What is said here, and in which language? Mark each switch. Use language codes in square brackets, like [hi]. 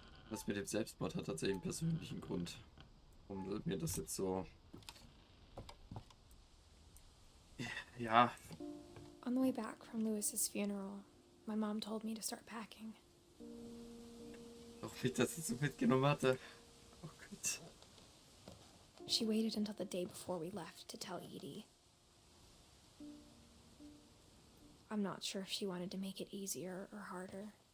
[de] Das mit dem Selbstmord hat tatsächlich einen persönlichen Grund, warum mir das jetzt so... Ja. [en] On the way back from Lewis's funeral, my mom told me to start packing. [de] Auch wie ich das jetzt so mitgenommen hatte. Oh Gott. [en] She waited until the day before we left to tell Edie. I'm not sure if she wanted to make it easier or harder.